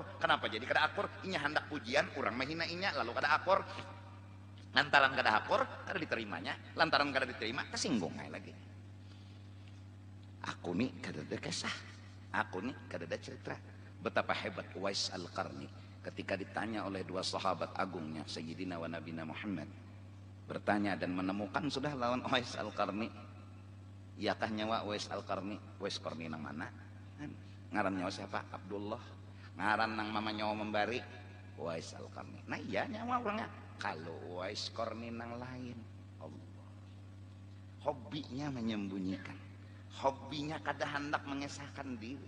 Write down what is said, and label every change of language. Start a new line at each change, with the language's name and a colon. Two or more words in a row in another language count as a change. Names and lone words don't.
Banjar: Kenapa jadi kada akur? Inya hendak pujian, orang menghina inya lalu kada akur. Lantaran kada akur, kada diterimanya. Lantaran kada diterima, tersinggung lagi. Aku nih kada ada kisah, aku nih kada ada cerita.
Indonesian: Betapa hebat Uwais Al-Qarni ketika ditanya oleh dua sahabat agungnya
Arabic: سيدنا ونبينا
Indonesian: Muhammad, bertanya dan menemukan sudah lawan Uwais Al-Qarni.
Banjar: Iyakah nyawa Uwais Al-Qarni? Uwais Qarni nang mana? Ngaran nyawa siapa? Abdullah. Ngaran nang mama nyawa membari Uwais Al-Qarni. Nah iya nyawa orangnya. Kalau Uwais Qarni nang lain, Allah. Hobinya menyembunyikan. Hobinya kada hendak mengesahkan diri.